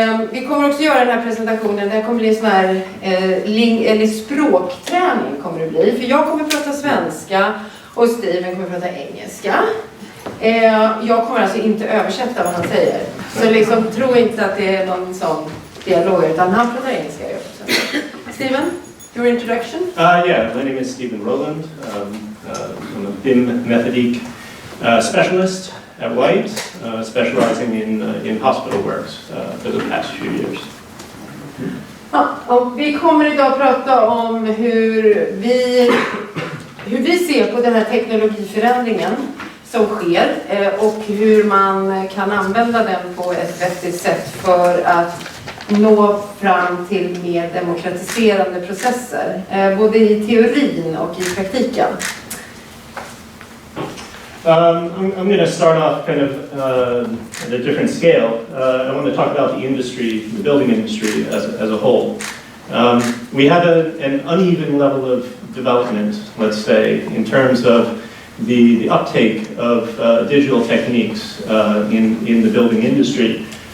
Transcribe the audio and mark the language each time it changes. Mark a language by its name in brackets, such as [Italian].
[Swedish] Vi kommer också göra den här presentationen, det kommer bli en sån här språkträning kommer det bli. För jag kommer prata svenska och Steven kommer prata engelska. Jag kommer alltså inte översätta vad han säger. Så liksom, tro inte att det är någon sån dialog, utan han pratar engelska. [English] Steven, your introduction? Yeah, my name is Steven Rowland. I'm a BIM methodique specialist at White, specializing in hospital works for the past few years. [Swedish] Ja, och vi kommer idag att prata om hur vi ser på den här teknologiförändringen som sker och hur man kan använda den på ett vettigt sätt för att nå fram till mer demokratiserande processer, både i teorin och i praktiken. [English] I'm going to start off kind of at a different scale. I want to talk about the industry, the building industry as a whole. We have an uneven level of development, let's say, in terms of the uptake of digital techniques in the building industry.